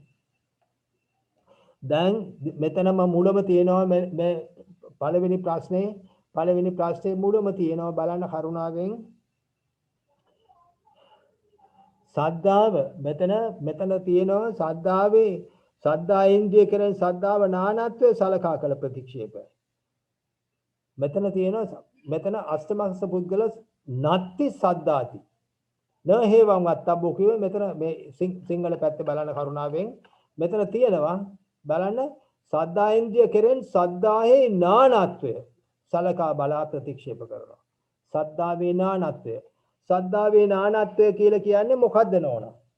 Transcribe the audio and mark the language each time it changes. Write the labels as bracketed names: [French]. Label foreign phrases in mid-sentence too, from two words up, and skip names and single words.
[Sinhala] දැන් මෙතනම මුලම තියෙනවා මේ පළවෙනි ප්‍රශ්නේ මුලම තියෙනවා බලන්න කරුණාවෙන්. සද්ධාව මෙතන තියෙනවා සද්ධා ඉන්ද්‍රිය කරන සද්ධාව නානත්වයේ සලකා කළ ප්‍රතික්ෂේපය. මෙතන [Pali] අෂ්ටමස්ස පුද්ගල නත්ති සද්ධාති න හේවම් වත්තබ්බෝ [Sinhala] කියුවේ මෙතන මේ සිංහල පැත්තේ බලන්න කරුණාවෙන් මෙතන තියෙනවා බලන්න සද්ධා ඉන්ද්‍රිය කෙරෙන් සද්ධාහේ නානත්වය සලකා බලා ප්‍රතික්ෂේප කරනවා. සද්ධාවේ නානත්වය කියලා කියන්නේ මොකද්ද නෝනා?